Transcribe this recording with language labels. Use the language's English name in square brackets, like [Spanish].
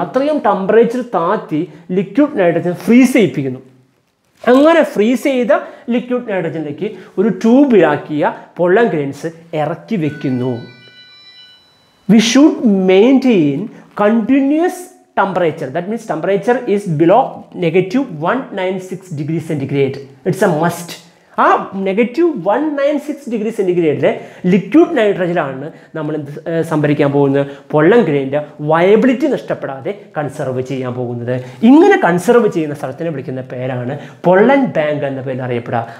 [Malayalam] അത്രയും ടെമ്പറേച്ചർ താത്തി liquid nitrogen freeze ചെയ്യിപ്പിക്കുന്നു. അങ്ങനെ ഫ്രീസ് ചെയ്ത ലിക്വിഡ് നൈട്രജനിലേക്ക് ഒരു ട്യൂബിലാക്കിയ പൊള്ളൻ ഗ്രെയിൻസ് ഇറക്കി വെക്കുന്നു. [English] We should maintain continuous temperature. That means temperature is below -196 degree centigrade. It's a must. [Malayalam] ആ -196 ഡിഗ്രി സെൻറ്റിഗ്രേഡിലെ ലിക്വിഡ് നൈട്രജനാണ് നമ്മൾ സംഭരിക്കാൻ പോകുന്നത്. പൊള്ളൻ ഗ്രെയിൻ്റെ വയബിലിറ്റി നഷ്ടപ്പെടാതെ കൺസർവ് ചെയ്യാൻ പോകുന്നത്. ഇങ്ങനെ കൺസർവ് ചെയ്യുന്ന സ്ഥലത്തിനെ വിളിക്കുന്ന പേരാണ് പൊള്ളൻ ബാങ്ക് എന്ന പേരിൽ അറിയപ്പെടുക.